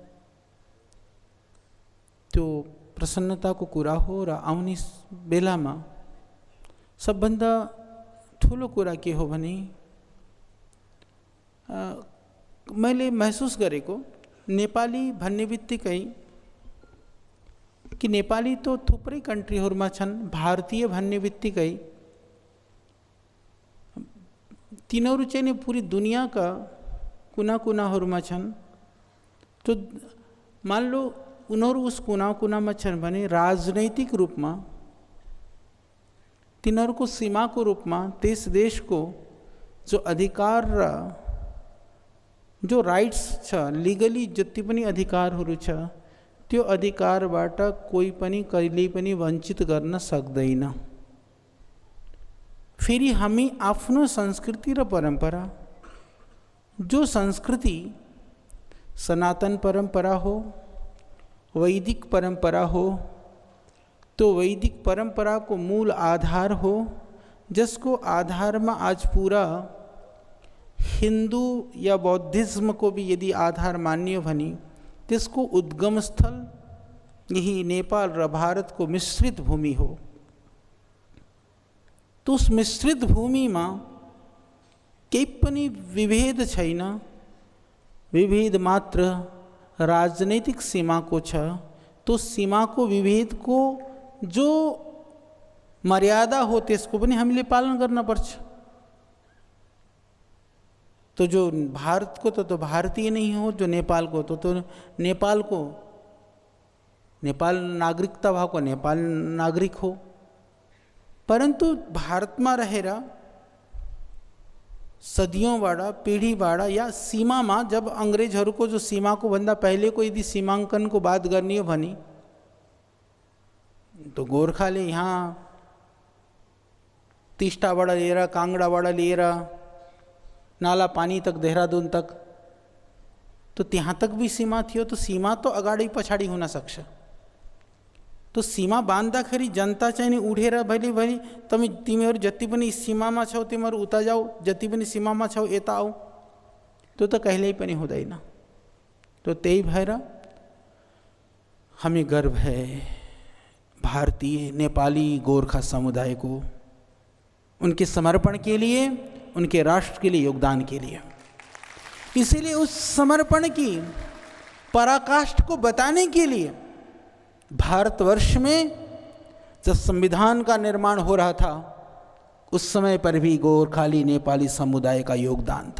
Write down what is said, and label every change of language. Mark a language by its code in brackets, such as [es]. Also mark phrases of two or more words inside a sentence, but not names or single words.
[ne] त्यो प्रसन्नताको कुरा हो र आउने बेलामा सबभन्दा ठुलो कुरा के हो भने मैले महसुस गरेको नेपाली भन्ने बित्तिकै कि नेपाली तो थुप्रै कन्ट्रीहरूमा छन्, भारतीय भन्ने बित्तिकै तिनीहरू चाहिँ नि पुरी दुनियाँका कुना कुनाहरूमा छन्। [hi] तो मान लो [ne] उनीहरू उस कुना कुनामा छन् भने राजनैतिक रूपमा तिनीहरूको सीमाको रूपमा त्यस देशको जो अधिकार र जो राइट्स छ, लिगली जति पनि अधिकारहरू छ, त्यो अधिकारबाट कोही पनि कहिल्यै पनि वञ्चित गर्न सक्दैन। फेरि हामी आफ्नो संस्कृति र परम्परा, जो संस्कृति सनातन परंपरा हो, वैदिक परंपरा हो, तो वैदिक परंपरा को मूल आधार हो, [hi] जिसको आधार में आज पूरा हिंदू या बौद्धिज्म को भी यदि आधार मान्य [ne] भने त्यसको उद्गम स्थल यही नेपाल र भारत को मिश्रित भूमि हो। [hi] तो उस मिश्रित भूमि में [ne] केही पनि विभेद छैन, विभेद मात्र राजनैतिक सीमा को छ। तो सीमा को विभेद को जो मर्यादा हो त्यसको पनि हामीले पालन गर्न पर्छ। तो जो भारत को तो भारतीय नहीं हो, जो नेपाल को तो नेपाल को, नेपाल नागरिकता भाव को नेपाल नागरिक हो। [hi] परंतु भारत में रहेरा सदियों बाड़ा, पीढ़ी बाड़ा या सीमा में, [ne] जब अंग्रेजहरू को जो सीमा को भन्दा पहले को यदि सीमांकन को बात करनी हो भनी तो गोरखाले यहाँ टिस्टाबाट लिएर, कांगड़ाबाट लिएर नाला पानी तक, देहरादून तक, तो त्यहाँ तक भी सीमा थियो। तो सीमा तो अगाडि पछाडि हुन सक्छ। तो सीमा बाँध्दाखेरि जनता चाहिँ नि उठेर भैली भैली तिमीहरू जति पनि सीमामा छौ तिमीहरू उता जाऊ, जति पनि सीमामा छौ यता आऊ, त्यो त कहिल्यै पनि हुँदैन। तो त्यही भएर [hi] हमें गर्व है भारतीय नेपाली गोरखा समुदाय को, उनके समर्पण के लिए, उनके राष्ट्र के लिए योगदान के लिए। इसीलिए उस समर्पण की पराकाष्ठ को बताने के लिए भारतवर्ष में जब संविधान का निर्माण हो रहा था उस समय पर भी गोरखाली नेपाली समुदाय का योगदान था।